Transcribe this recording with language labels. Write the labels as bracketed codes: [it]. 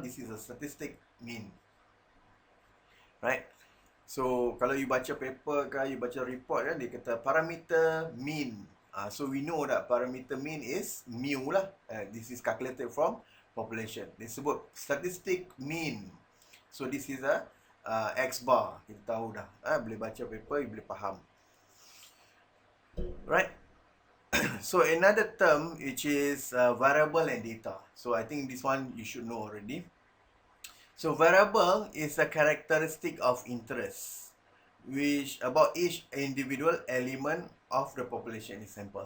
[en] This is a statistic mean, right? [ms] So kalau you baca paper ke, you baca report kan, dia kata parameter mean. [en] So we know that parameter mean is mu lah. This is calculated from population. [ms] Disebut [en] statistic mean. So this is a X bar. [ms] Kita tahu dah. Boleh baca paper, you boleh faham. Right? [en] So another term which is variable and data. So I think this one you should know already. So variable is a characteristic of interest, which about each individual element of the population is sample.